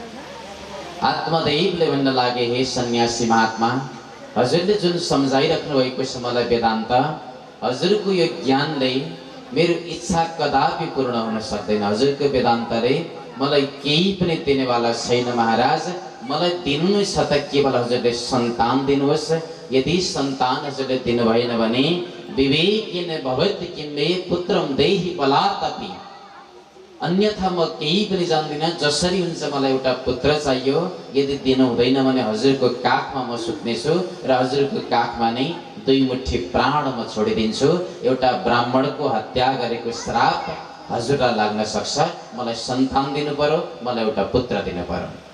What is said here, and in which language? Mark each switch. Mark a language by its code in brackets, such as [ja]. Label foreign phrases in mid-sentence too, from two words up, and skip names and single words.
[ne] आत्मदेवले भन्न लागे, हे सन्यासी महात्मा, हजुरले जुन सम्झाइराख्नु भएको छ मलाई वेदान्त, हजुरको यो ज्ञानले मेरो इच्छा कदापि पूर्ण हुन सक्दैन। हजुरको वेदान्तले मलाई केही पनि दिनेवाला छैन महाराज। मलाई दिनु नै छ त केवल हजुरले सन्तान दिनुहोस्। यदि सन्तान हजुरले दिनु भएन भने [sa] विवेकेन भवति किं मे पुत्रं देहि बलात्तपि, [ne] अन्यथा म केही पनि जान्दिनँ। जसरी हुन्छ मलाई एउटा पुत्र चाहियो। यदि दिनु हुँदैन भने हजुरको काखमा म सुत्नेछु र हजुरको काखमा नै 2 मुठी प्राण म छोडिदिन्छु। एउटा ब्राह्मणको हत्या गरेको श्राप हजुरलाई लाग्न सक्छ। मलाई सन्तान दिनु पर्यो, मलाई एउटा पुत्र दिनु पर्यो।